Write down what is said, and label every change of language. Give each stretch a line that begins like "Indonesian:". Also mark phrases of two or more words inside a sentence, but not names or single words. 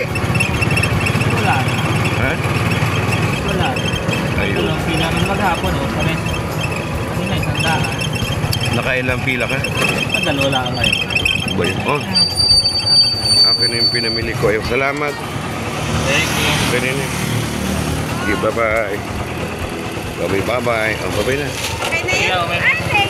Filipino: Wala. Ha? Wala. Ayun. Walang pila ng maghapon o. Kami. Kanina isang daan. Nakailang pila ka? Tagal wala ka ngayon. Boy, oh. Akin na yung pinamili ko. Ayun, salamat.
English: Thank you.
Filipino: Kanina.
English: Okay, bye-bye. Bye-bye. Oh, bye-bye na.
Filipino: Okay na yan.
English: Yeah, okay.